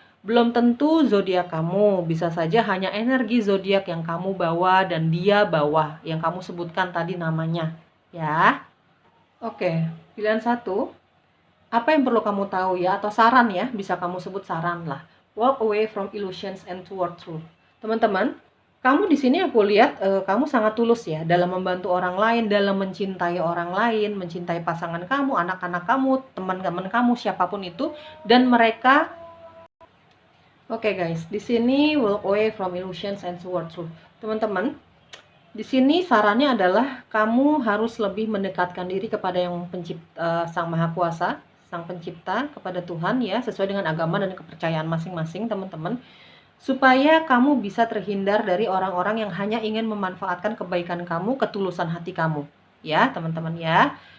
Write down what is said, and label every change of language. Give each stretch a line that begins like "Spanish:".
Indonesian: Belum tentu zodiak kamu, bisa saja hanya energi zodiak yang kamu bawa dan dia bawa, yang kamu sebutkan tadi namanya ya. Oke, pilihan satu, apa yang perlu kamu tahu ya, atau saran ya, bisa kamu sebut saran lah.
English: Walk away from illusions and toward truth.
Indonesian: Teman-teman, kamu di sini aku lihat kamu sangat tulus ya dalam membantu orang lain, dalam mencintai orang lain, mencintai pasangan kamu, anak-anak kamu, teman-teman kamu, siapapun itu, dan mereka. Oke guys, di sini
English: walk away from illusions and toward truth.
Indonesian: Teman-teman, di sini sarannya adalah kamu harus lebih mendekatkan diri kepada yang pencipta, Sang Maha Kuasa, Sang Pencipta, kepada Tuhan ya, sesuai dengan agama dan kepercayaan masing-masing teman-teman, supaya kamu bisa terhindar dari orang-orang yang hanya ingin memanfaatkan kebaikan kamu, ketulusan hati kamu ya teman-teman ya.